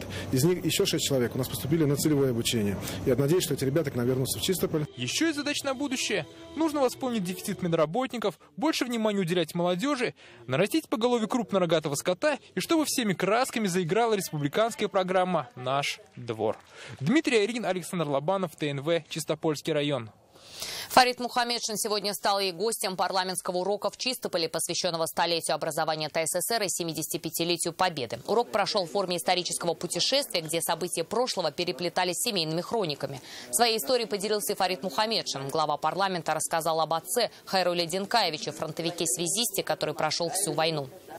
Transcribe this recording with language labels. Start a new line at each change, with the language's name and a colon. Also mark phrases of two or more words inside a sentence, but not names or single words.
Russian: Из них еще 6 человек у нас поступили на целевое обучение. Я надеюсь, что эти ребята к нам вернутся в Чистополь. Еще и задач на будущее. Нужно восполнить дефицит медработников, больше внимания уделять молодежи, нарастить поголовье крупнорогатого скота и чтобы всеми красками заиграла республиканская программа «Наш двор». Дмитрий Аринин, Александр Лобанов, ТНВ, Чистопольский район. Фарид Мухамедшин сегодня стал и гостем парламентского урока в Чистополе, посвященного столетию образования ТССР и 75-летию Победы. Урок прошел в форме исторического путешествия, где события прошлого переплетались с семейными хрониками. Своей историей поделился и Фарид Мухамедшин. Глава парламента рассказал об отце Хайруле Динкаевиче, фронтовике-связисте, который прошел всю войну.